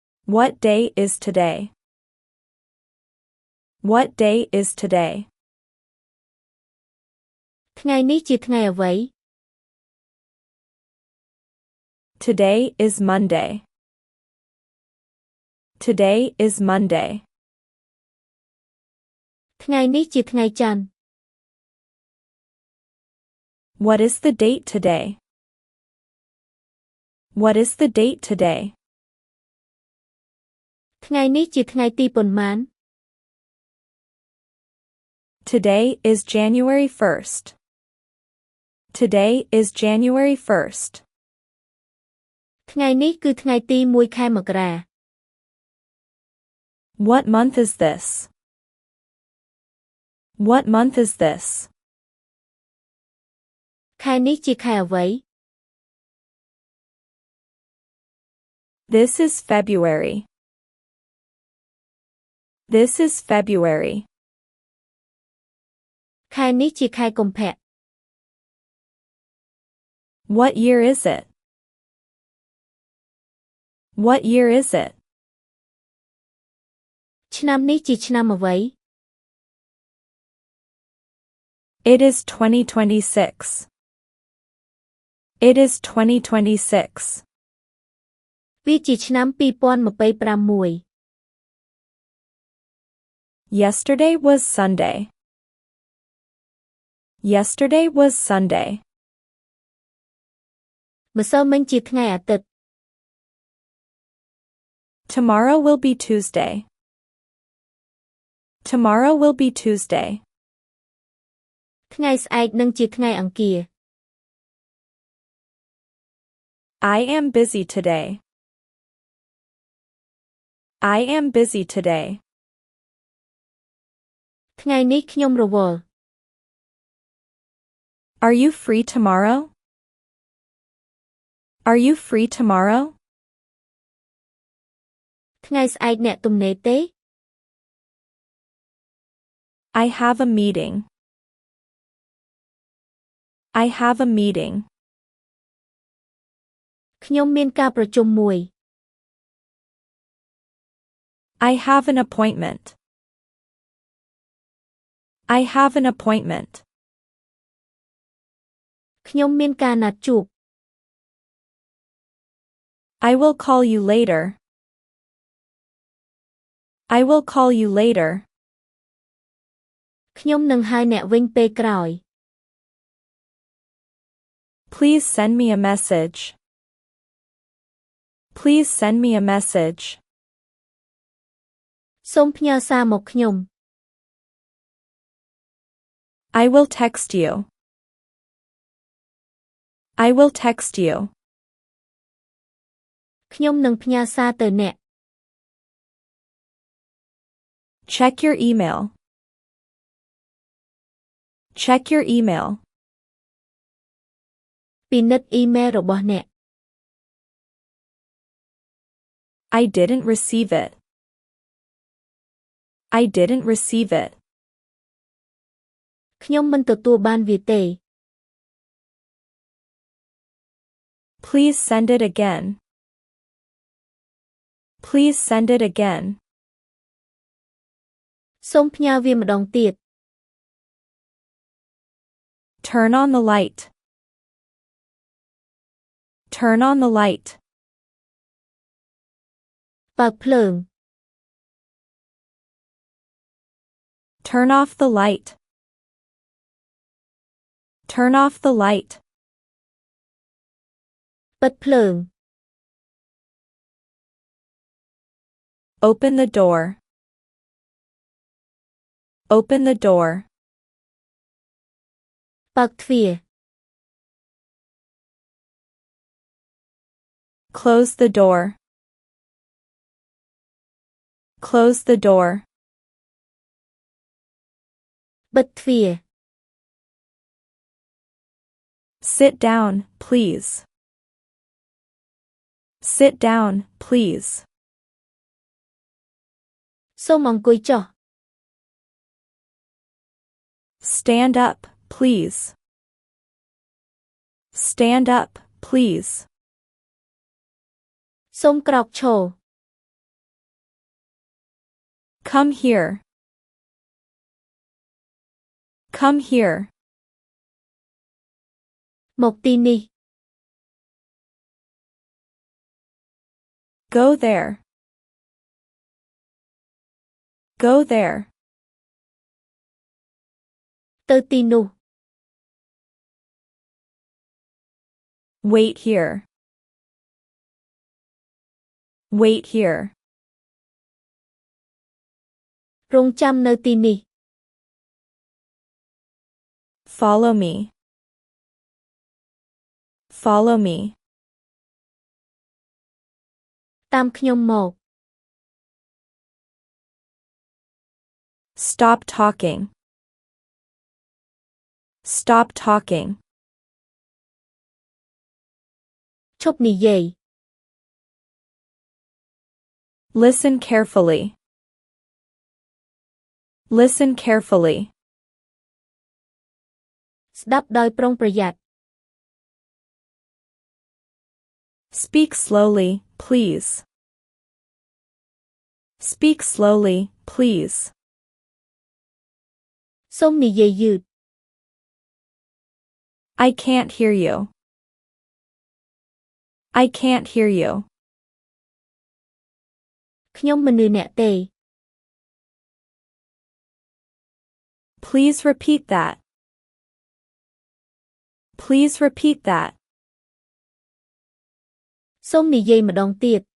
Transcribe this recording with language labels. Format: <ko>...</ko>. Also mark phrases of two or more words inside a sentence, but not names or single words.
<en>What day is today? What day is today?</en> <km>ថ្ងៃនេះជាថ្ងៃអ្វី</km> <en>Today is Monday. Today is Monday.</en> <km>ថ្ងៃនេះជាថ្ងៃច័ន្ទ</km> <en>What is the date today? What is the date today?</en> <km>ថ្ងៃនេះជាថ្ងៃទីប៉ុន្មាន</km> <en>Today is January 1st. Today is January 1st.</en> <km>ថ្ងៃនេះគឺថ្ងៃទី1ខែមករា</km> <en>What month is this? What month is this?</en> <km>ខែនេះជាខែអ្វី</km> <en>This is February. This is February.</en> <km>ខែនេះជាខែកុម្ភៈ</km> <en>What year is it? What year is it?</en> <km>ឆ្នាំនេះជាឆ្នាំអ្វី</km> <en>It is 2026. It is 2026.</en> <km>វាជាឆ្នាំ2026</km> <en>Yesterday was Sunday. Yesterday was Sunday.</en> <km>ម្សិលមិញជាថ្ងៃអាទិត្យ</km> <en>Tomorrow will be Tuesday. Tomorrow will be Tuesday.</en> <km>ថ្ងៃស្អែកនឹងជាថ្ងៃអង្គារ</km> <en>I am busy today. I am busy today.</en> <km>ថ្ងៃនេះខ្ញុំរវល់</km> <en>Are you free tomorrow? Are you free tomorrow?</en> <km>ថ្ងៃស្អែកអ្នកទំនេរទេ</km> <en>I have a meeting. I have a meeting.</en> <km>ខ្ញុំមានការប្រជុំមួយ</km> <en>I have an appointment. I have an appointment.</en> <km>ខ្ញុំមានការណាត់ជួប</km> <en>I will call you later. I will call you later.</en> <km>ខ្ញុំនឹងហៅអ្នកវិញពេលក្រោយ</km> <en>Please send me a message. Please send me a message.</en> <km>សូមផ្ញើសារមកខ្ញុំ</km> <en>I will text you. I will text you.</en> <km>ខ្ញុំនឹងផ្ញើសារទៅអ្នក</km> <en>Check your email. Check your email.</en> <km>ពិនិត្យអ៊ីមែលរបស់អ្នក</km> <en>I didn't receive it. I didn't receive it.</en> <km>ខ្ញុំមិនទទួលបានវាទេ</km> <en>Please send it again. Please send it again.</en> <km>សូមផ្ញើវាម្ដងទៀត</km> <en>Turn on the light. Turn on the light.</en> <km>បើកភ្លើង</km> <en>Turn off the light. Turn off the light.</en> <km>បិទភ្លើង</km> <en>Open the door. Open the door.</en> <km>បើកទ្វារ</km> <en>Close the door. Close the door.</en> <km>បិទទ្វារ</km> <en>Sit down, please. Sit down, please.</en> <km>សូមអង្គុយចុះ</km> <en>Stand up, please. Stand up, please.</en> <km>សូមក្រោកឈរ</km> <en>Come here. Come here.</en> <km>មកទីនេះ</km> <en>Go there. Go there.</en> <km>ទៅទីនោះ</km> <en>Wait here. Wait here.</en> <km>រងចាំនៅទីនេះ</km> <en>Follow me. Follow me.</en> <km>តាមខ្ញុំមក</km> <en>Stop talking. Stop talking.</en> <km>ឈប់និយាយ</km> <en>Listen carefully. Listen carefully.</en> <km>ស្ដាប់ដោយប្រុងប្រយ័ត្ន</km> <en>Speak slowly, please. Speak slowly, please.</en> <km>សូមនិយាយយឺត</km> <en>I can't hear you. I can't hear you.</en> <km>ខ្ញុំមិនឮអ្នកទេ</km> <en>Please repeat that. Please repeat that.</en> <km>សូមនិយាយម្ដងទៀត</km>